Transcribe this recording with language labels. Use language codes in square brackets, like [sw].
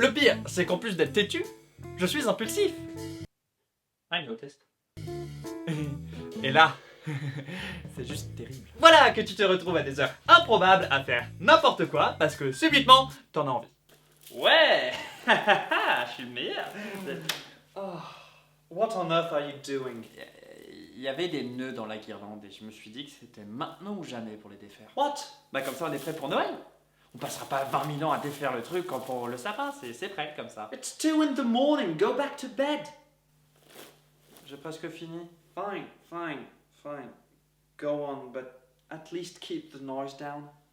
[fr] Le pire, c'est qu'en plus d'être têtu, je suis impulsif. [en] I noticed. [fr] Et là, c'est juste terrible. Voilà que tu te retrouves à des heures improbables à faire n'importe quoi parce que subitement, t'en as envie. Ouais. Je suis le meilleur. [en] Oh, what on earth are you doing? [fr] Il y avait des nœuds dans la guirlande et je me suis dit que c'était maintenant ou jamais pour les défaire. [en] What? [fr] Bah comme ça on est prêt pour Noël. On passera pas 20 000 ans à défaire le truc quand pour le sapin, c'est prêt comme ça. [en] It's 2 in the morning, go back to bed. [fr] J'ai presque fini. [en] Fine, fine, fine. Go on, but at least keep the noise down.